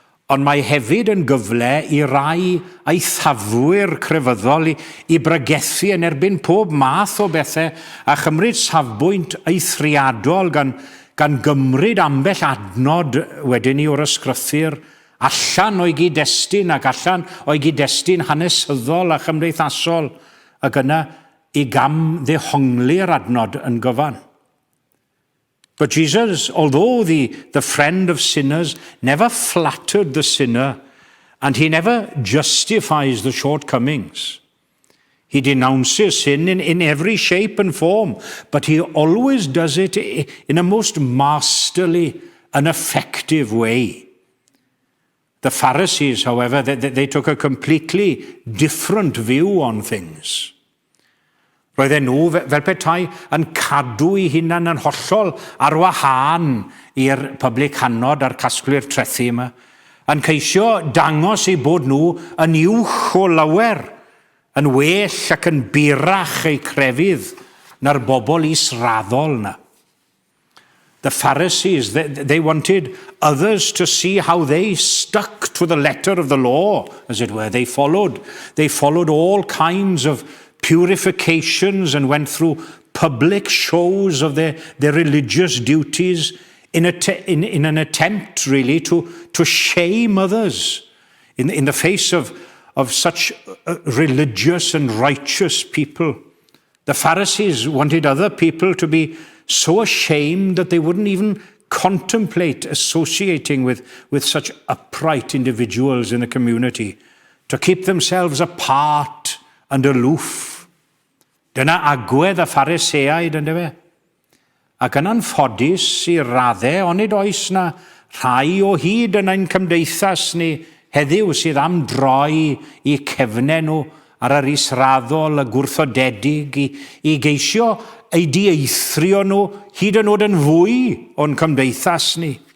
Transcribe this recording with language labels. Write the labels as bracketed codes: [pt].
[cy] ond mae hefyd yn gyfle I rai eithafwyr crefyddol I bregethu yn erbyn pob math o bethau a chymryd safbwynt eithriadol gan gymryd ambell adnod wedyn ni o'r ysgrythur allan o'i gyd-destun ac allan o'i gyd-destun hanesyddol a chymdeithasol ac yna I gam ddehongli'r adnod yn gyfan. [en] But Jesus, although the friend of sinners, never flattered the sinner, and he never justifies the shortcomings. He denounces sin in every shape and form, but he always does it in a most masterly and effective way. The Pharisees, however, they took a completely different view on things. [cy] Roedden nhw fel petai yn cadw I hunan yn hollol ar wahân i'r publicanod a'r casglu'r trethu yma, yn ceisio dangos I bod nhw yn uwch o lawer, yn well ac yn birach eu crefydd na'r bobl israddol na. [en] The Pharisees, they wanted others to see how they stuck to the letter of the law, as it were. They followed all kinds of purifications and went through public shows of their religious duties in an attempt really to shame others in the face of such religious and righteous people. The Pharisees wanted other people to be so ashamed that they wouldn't even contemplate associating with such upright individuals in the community, to keep themselves apart and aloof. [cy] Dyna agwedd y Phariseaid yn dyfe. Ac yn anffodus I raddau, onid oes na rhai o hyd yn ein cymdeithas ni heddiw sydd am droi I cefnau nhw ar yr israddol y gwrthodedig i geisio ei dieithrio nhw hyd yn oed yn fwy o'n cymdeithas ni.